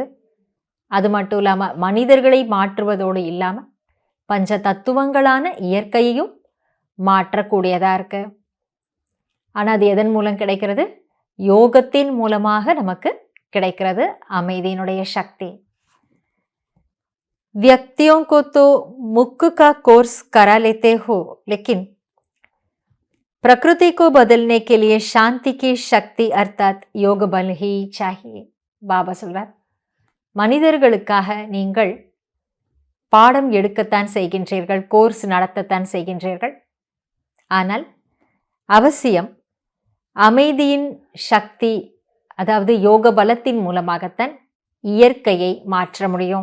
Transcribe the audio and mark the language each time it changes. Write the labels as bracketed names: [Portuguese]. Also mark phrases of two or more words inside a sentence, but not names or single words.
[Tamil] அது மட்டும் இல்லாமல் மனிதர்களை மாற்றுவதோடு இல்லாமல் பஞ்ச தத்துவங்களான இயற்கையையும் மாற்றக்கூடியதாக இருக்கு. ஆனால் அது எதன் மூலம் கிடைக்கிறது? யோகத்தின் மூலமாக நமக்கு கிடைக்கிறது அமைதியினுடைய சக்தி. [Hindi] व्यक्तियों को तो मुक्क का कोर्स करा लेते हो, लेकिन प्रकृति को बदलने के लिए शांति की शक्ति अर्थात योग बल ही चाहिए. [Tamil] பாபா சொல்றார், மனிதர்களுக்காக நீங்கள் பாடம் எடுக்கத்தான் செய்கின்றீர்கள், கோர்ஸ் நடத்தத்தான் செய்கின்றீர்கள். ஆனால் அவசியம் அமைதியின் சக்தி, அதாவது யோக பலத்தின் மூலமாகத்தான் இயற்கையை மாற்ற முடியும்.